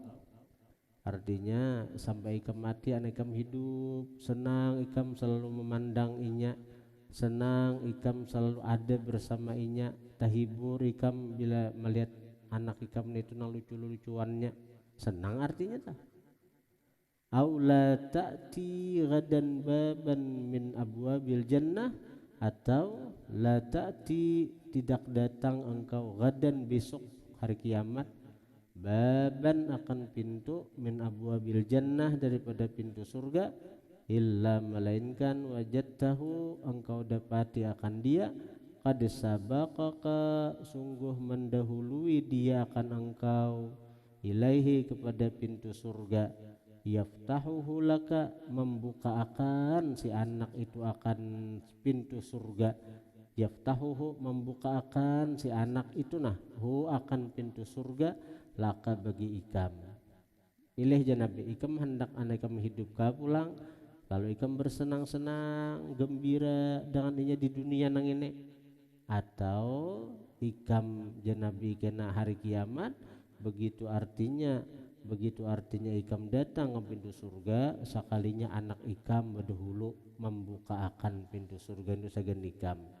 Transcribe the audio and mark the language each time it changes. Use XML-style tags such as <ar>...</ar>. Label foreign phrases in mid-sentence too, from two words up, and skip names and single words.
<bjn>Artinya sampai ikam mati anak ikam hidup senang ikam selalu memandang inya, senang ikam selalu ada bersama inya, tahibur ikam bila melihat anak ikam itu nang lucu-lucuannya, senang artinya tak.</bjn> <ar>أولا تأتي غدا بابا من أبواب الجنة,</ar> <bjn>atau</bjn> <ar>لا تأتي</ar> <bjn>tidak datang engkau gadan besok hari kiamat, baban akan pintu</bjn> <ar>من أبواب الجنة</ar> <bjn>daripada pintu surga, illa melainkan wajadtahu engkau dapati akan dia,</bjn> <ar>قد سبقك</ar> <bjn>sungguh mendahului dia akan engkau, ilaihi kepada pintu surga,</bjn> <ar>يفتحه لك</ar> <bjn>membuka akan si anak itu akan pintu surga, yaftahuhu membuka akan si anak itu nah hu akan pintu surga, laka bagi ikam. Pilih janabi ikam hendak anak ikam hidup ka pulang, lalu ikam bersenang-senang gembira dengan inya di dunia nang ini, atau ikam janabi kena hari kiamat, begitu artinya ikam datang ke pintu surga, sekalinya anak ikam berdahulu membuka akan pintu surga itu sagan ikam.</bjn>